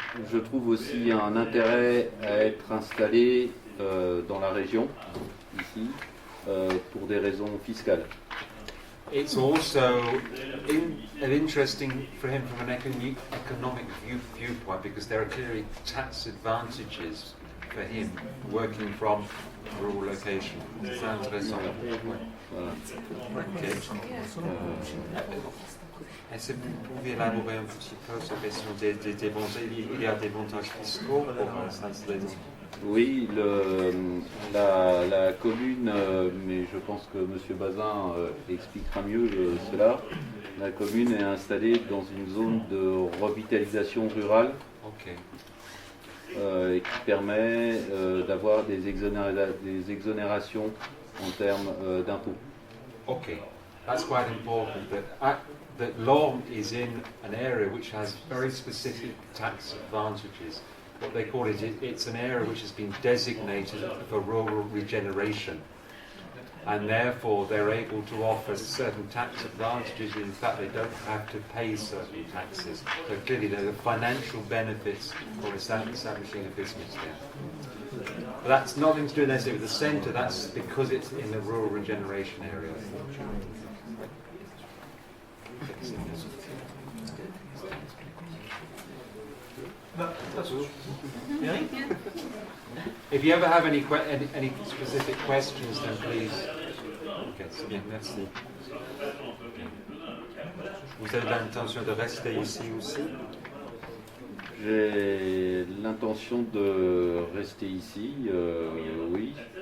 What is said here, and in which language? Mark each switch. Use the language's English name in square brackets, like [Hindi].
[French] Je trouve aussi un intérêt à être installé dans la région, ici, pour des raisons fiscales. [English] It's also interesting for him from an economic viewpoint because there are clearly tax advantages for him working from a rural location. [French] C'est intéressant. Voilà. Okay. Est-ce que vous pouvez élaborer un petit peu sur la question il y a des avantages fiscaux pour s'installer dans... Oui, la commune, mais je pense que M. Bazin expliquera mieux cela. La commune est installée dans une zone de revitalisation rurale et qui permet d'avoir des exonérations en termes d'impôts. [English] Okay, that's quite important. That Lormes is in an area which has very specific tax advantages. What they call it's an area which has been designated for rural regeneration, and therefore they're able to offer certain tax advantages. In fact, they don't have to pay certain taxes. So clearly there are financial benefits for establishing a business there. But that's nothing to do necessarily with the centre, that's because it's in the rural regeneration area. If you ever have any specific questions, then please. [French] Okay, c'est bien, merci. Vous avez l'intention de rester ici aussi? J'ai l'intention de rester ici, oui.